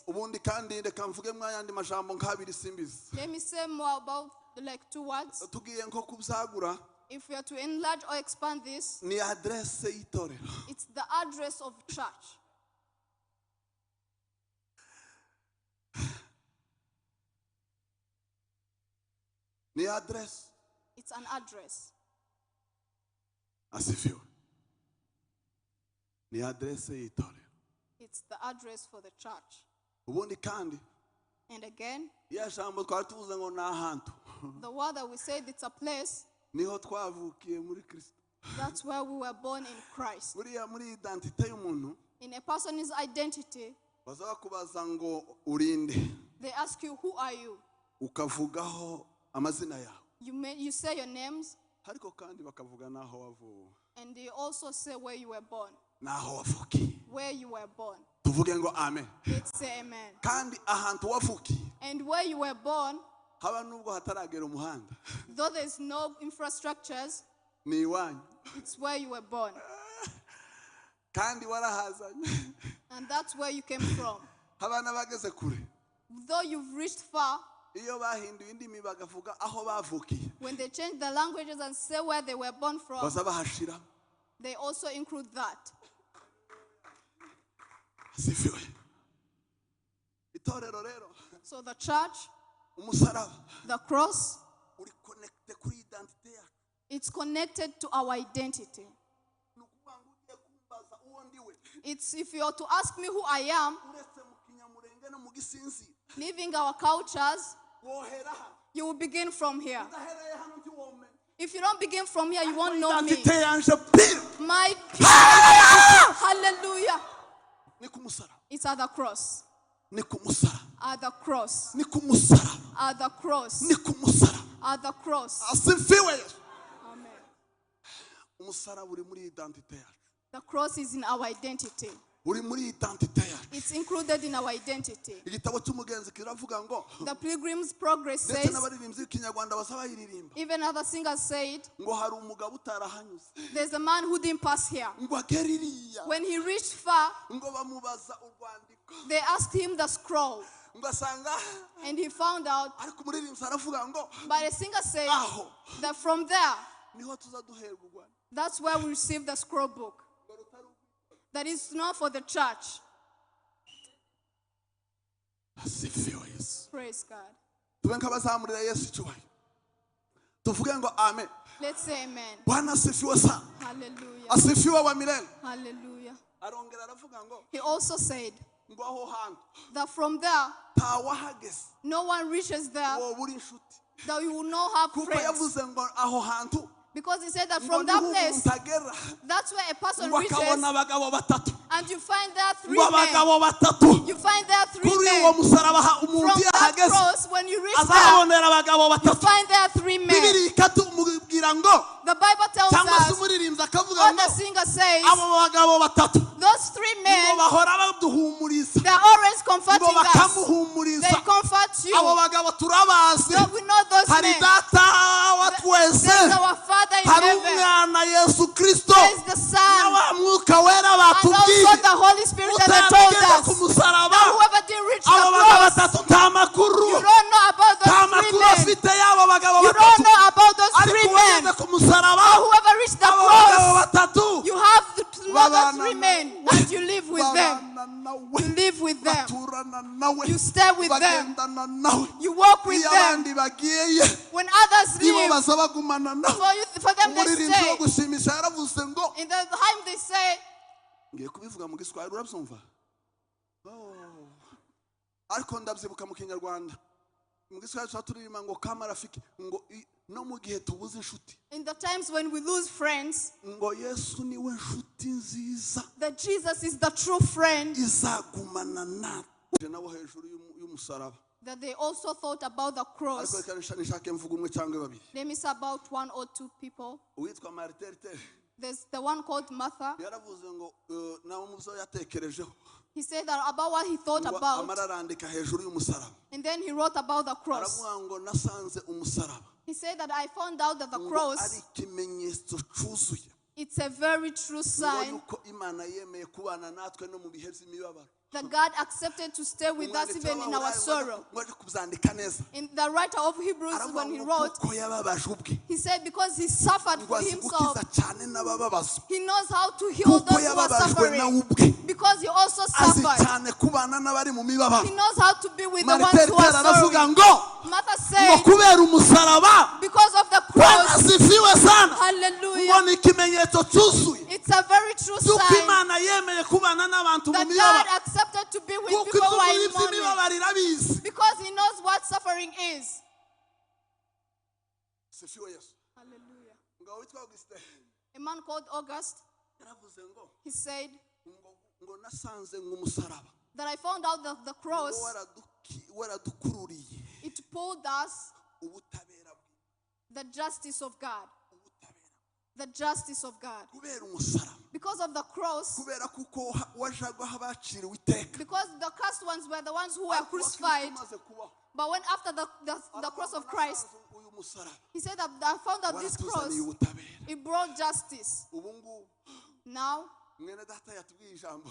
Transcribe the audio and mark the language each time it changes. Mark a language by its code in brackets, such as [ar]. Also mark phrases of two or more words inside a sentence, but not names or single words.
[rw] ubundi kandi reka mvuge mwayandi majambo nk'abiri simbizi. [en] Let me say more about like two words. [rw] Tugiye nko kubyagura, [en] If we are to enlarge or expand this, [rw] ni adresse y'itorero. [en] it's the address of church. [rw] Ni adresse. [en] It's an address. [rw] Asifiwe. Ni adresse y'itorero. [en] It's the address for the church. [rw] Ubundi kandi [en] And again, [rw] iya jambo twari tuvuze ngo ni ahantu, [en] the word that we said it's a place, [rw] niho twavukiye muri Kristo. [en] that's where we were born in Christ. [rw] Buriya muri identite y'umuntu [en] In a person's identity, [rw] baza bakubaza ngo urinde, [en] they ask you, who are you? [rw] ukavugaho amazina yawe. [en] You say your names, [rw] ariko kandi bakavuga naho wavuwe. [en] And they also say where you were born. [rw] Naho wavukiye. [en] Where you were born. [rw] Tuvuge ngo amen. [en] Let's say amen. [rw] Kandi ahantu wavukiye. [en] And where you were born, [rw] haba nubwo hataragera umuhanda. [en] though there's no infrastructures, [rw] Ni iwanyu. [en] it's where you were born. [rw] Kandi warahazanye. [en] And that's where you came from. [rw] Haba n'abageze kure. [en] Though you've reached far, [rw] Iyo bahinduye indimi bagavuga aho bavukiye. [en] when they change the languages and say where they were born from, [rw] Baza bahashira. [en] they also include that. [rw] Asifiwe. Itorero rero. [en] So the church, [rw] Umusaraba. [en] the cross, [rw] Uri connecte kuri identite yacu. [en] it's connected to our identity. [rw] Nukuvuga ngo ugiye kumbaza uwo ndiwe. [en] It's if you are to ask me who I am, [rw] Uretse mu Kinyamurenge no mu Gisinzi. [en] leaving our cultures, [rw] Wohera hano. [en] you will begin from here. [rw] Udahereye hano ntiwomenya. [en] If you don't begin from here, you won't know me. [rw] Identite yanje pire. [en] My hallelujah. [rw] Ni ku musaraba. [en] It's at the cross. [rw] Ni ku musaraba. [en] At the cross. [rw] Ni ku musaraba. [en] At the cross. [rw] Ni ku musaraba. [en] At the cross. [sw] Asifiwe Yesu. [en] Amen. [rw] Umusaraba uri muri identite yacu. [en] The cross is in our identity. [rw] Uri muri identite yacu. [en] It's included in our identity. [rw] Igitabo cy'umugenzi kiravuga ngo [en] The Pilgrim's Progress [rw] ndetse [en] says, [rw] n'abaririmbyi b'ikinyarwanda basaba bayiririmba [en] even other singers said, [rw] ngo hari umugabo utarahanyuze [en] there's a man who didn't pass here. [rw] ngo agere iriya [en] When he reached far, [rw] ngo bamubaza urwandiko [en] they asked him the scroll. [rw] ngo asanga [en] And he found out, [rw] ariko umuririmbyi aravuga ngo [en] but the singer said [rw] aho [en] that from there, [rw] niho tuza duherwa urwandiko [en] that's where we receive the scroll book. That is not for the church. [sw] asifiwe Yesu [en] Praise God. [rw] tube nk'abazamurira Yesu icyubahiro tuvuge ngo amen [en] Let's say amen. [sw] Bwana asifiwe sana [en] Hallelujah. [sw] asifiwe wa milele [en] Hallelujah. [rw] arongera aravuga ngo [en] He also said [rw] ngo aho hantu [en] that from there, [rw] ntawahageze [en] no one reaches there, [rw] wowe uri inshuti [en] that you will not have [rw] kuko [en] friends. [rw] yavuze ngo aho hantu [en] Because he said that [rw] ngo [en] from that [rw] niho [en] place, [rw] umuntu agera [en] that's where a person [rw] ngo [en] reaches, [rw] akabona abagabo batatu [en] and you find there three [rw] ngo [en] men. [rw] abagabo batatu [en] You find there three [rw] kuri uwo [en] men. [rw] musaraba [en] From [rw] umuntu iyo [en] that [rw] ahageze [en] cross, when you reach there, [rw] azahabonera abagabo [en] you [rw] batatu [en] find there three men. [rw] bibiri ikatumubwira ngo [en] The Bible tells [rw] cyangwa se [en] us, [rw] umuririmbyi akavuga [en] or [rw] ngo [en] the singer says, [rw] abo bagabo batatu [en] those three [rw] ngo [en] men, [rw] bahora baduhumuriza [en] they're always [rw] ngo [en] comforting us. [rw] bakamuhumuriza [en] They comfort you. [rw] abo bagabo turabazi [en] So we know those [rw] hari [en] men. [rw] data wa twese [en] There's our Father in [rw] hari [en] heaven. [rw] umwana Yesu Kristo [en] There's the [rw] na [en] Son. [rw] wa mwuka wera [en] And [rw] batubwiye [en] also the Holy Spirit that they told [rw] utarageze ku [en] us. [rw] musaraba [en] That whoever didn't reach the [rw] abo bagabo [en] cross, [rw] batatu nta makuru [en] you don't know about [rw] nta [en] those three [rw] makuru [en] men. [rw] afite y'abo bagabo [en] You don't [rw] batatu [en] know about those [rw] ariko [en] three [rw] uwageze [en] men. [rw] ku musaraba [en] But whoever reached the [rw] abo bagabo [en] cross, [rw] batatu [en] you have to know those [rw] babana [en] three men. And you live with them. [rw] babana nawe [en] You live with them. [rw] baturana nawe [en] You stay with them. [rw] bagendana nawe [en] You walk with [rw] iyo [en] them. [rw] abandi bagiye [en] When others [rw] nibo [en] leave, [rw] baza bagumana nawe [en] for them they [rw] umuririmbyi wo [en] stay. [rw] gushimisha yaravuze ngo [en] In the time they say, [rw] ngiye kubivuga mu giswahili urabyumva Oh. ariko ndabyibuka mu kinyarwanda mu giswahili tuba turirimba ngo [sw] kama rafiki [rw] ngo no mu gihe tubuze inshuti [en] in the times when we lose friends, [rw] ngo Yesu niwe nshuti nziza [en] that Jesus is the true friend, [rw] izagumana natwe nabo hejuru y'umusaraba [en] that they also thought about the [rw] ariko [en] cross. [rw] reka nishake mvuga umwe cyangwa babiri [en] Let me say about one or two people. [rw] uwitwa Mariterite [en] There's the one called Martha. [rw] yaravuze ngo nawe mu byo yatekerejeho [en] He said that about what he thought [rw] ngo [en] about, [rw] amara arandika hejuru y'umusaraba [en] and then he wrote about the cross. [rw] aravuga ngo nasanze umusaraba [en] He said that I found out that the [rw] ngo ari [en] cross, [rw] ikimenyetso cyuzuye [en] it's a very true [rw] ngo [en] sign [rw] yuko Imana yemeye kubana natwe no mu bihe by'imibabaro [en] that God accepted to stay with us even in our sorrow. [rw] ngo ari kubyandika neza [en] In the writer of Hebrews, [rw] aravuga [en] when he [rw] ngo [en] wrote, [rw] kuko yababaje ubwe [en] he said because he suffered [rw] ngo [en] for [rw] azi [en] himself, [rw] gukiza cyane n'abababazwa [en] he knows how to heal [rw] kuko [en] those who are [rw] yababajwe nawe [en] suffering. [rw] ubwe [en] Because he also [rw] azi [en] suffered. [rw] cyane kubana n'abari mu mibabaro [en] He knows how to be with the ones who [rw] Mariterite [en] are [rw] aravuga [en] sorrowing. [rw] ngo [en] Martha [rw] ngo [en] said, [rw] kubera umusaraba [en] because of the [sw] Bwana [en] cross, [sw] asifiwe sana ngo [en] hallelujah, [rw] ni ikimenyetso cyuzuye [en] it's a very true [rw] cy'uko [en] sign [rw] Imana yemeye kubana n'abantu mu [en] that God [rw] mibabaro [en] accepted to be with [rw] kuko [en] people who are [rw] iby'ukuri [en] in mourning. [rw] by'imibabaro irabizi [en] Because he knows what suffering is. [sw] sifiwe Yesu [en] Hallelujah. [rw] ngo witwa Augustin [en] A man called August, [rw] yaravuze ngo [en] he said [rw] ngo nasanze nk'umusaraba [en] that I found out that the cross, [rw] waradukururiye [en] it pulled us [rw] ubutabera [en] the justice of God. the justice of God. [rw] kubera umusaraba, [en] Because of the cross, [rw] kubera kuko wajagwaho abaciriwe iteka. [en] because the cursed ones were the ones who were [rw] Ariko [en] crucified. [rw] Kristo amaze kubaho, [en] But when after the cross of Christ, [rw] uyu musaraba [en] he said that I found that this cross, [rw] waratuzaniye ubutabera. [en] it brought justice. [rw] Ubu ngubu [en] Now, [rw] mwene data yatubwiye ijambo,